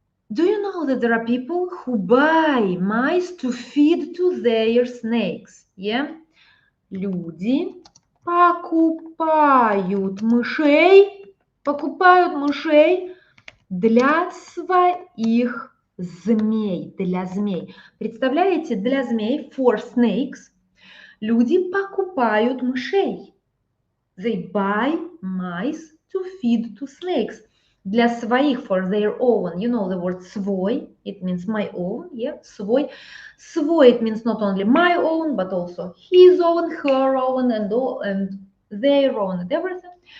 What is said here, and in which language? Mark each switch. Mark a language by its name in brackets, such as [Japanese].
[English] Do you know that there are people who buy mice to feed to their snakes? Yeah? [Russian] Люди покупают мышей для своих змей, для змей. Представляете, для змей, [English] for snakes, [Russian] люди покупают мышей. [English] They buy mice to feed to snakes. [Russian] Для своих, [English] for their own. You know the word свой, it means my own, yeah, свой. Свой, it means not only my own, but also his own, her own, and their own, and everything.